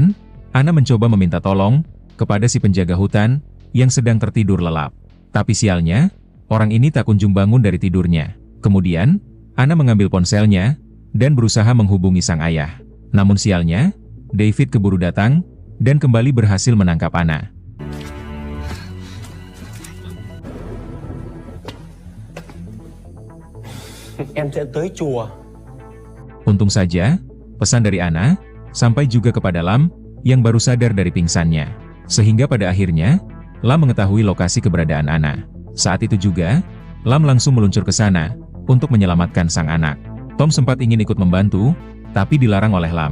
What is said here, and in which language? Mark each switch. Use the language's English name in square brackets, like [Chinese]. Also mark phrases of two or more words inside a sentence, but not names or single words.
[Indonesian] Kemudian, Ana mencoba meminta tolong kepada si penjaga hutan yang sedang tertidur lelap. Tapi sialnya, orang ini tak kunjung bangun dari tidurnya. Kemudian, Ana mengambil ponselnya dan berusaha menghubungi sang ayah. Namun sialnya, David keburu datang dan kembali berhasil menangkap Ana. [Vietnamese] Em sẽ tới chùa. [Indonesian] Untung saja, pesan dari Ana sampai juga kepada Lam yang baru sadar dari pingsannya. Sehingga pada akhirnya, Lam mengetahui lokasi keberadaan Ana. Saat itu juga, Lam langsung meluncur ke sana untuk menyelamatkan sang anak. Tom sempat ingin ikut membantu, tapi dilarang oleh Lam.